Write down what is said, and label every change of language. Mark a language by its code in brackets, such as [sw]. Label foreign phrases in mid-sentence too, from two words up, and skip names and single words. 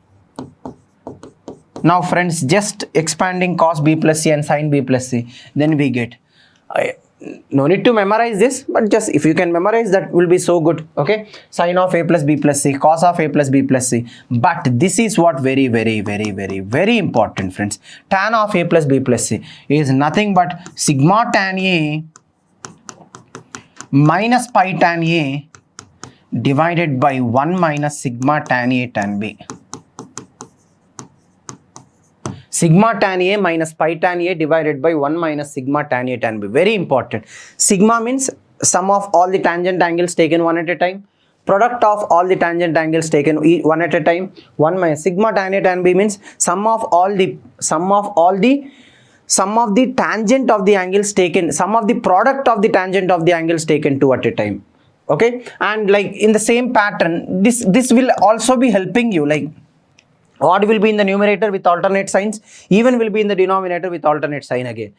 [en] Now friends, just expanding cos B plus C and sin B plus C, then we get, no need to memorize this, but just if you can memorize, that will be so good. Okay, sin of A plus B plus C, cos of A plus B plus C. But this is what very important, friends. Tan of A plus B plus C is nothing but sigma tan A minus pi tan A divided by 1 minus sigma tan A tan B. Sigma tan A minus pi tan A divided by 1 minus sigma tan A tan B. Very important. Sigma means sum of all the tangent angles taken one at a time. Product of all the tangent angles taken one at a time. 1 minus sigma tan A tan B means sum of the tangent of the angles taken, sum of the product of the tangent of the angles taken 2 at a time. Okay, and like in the same pattern, this will also be helping you, like, odd will be in the numerator with alternate signs, even will be in the denominator with alternate sign again.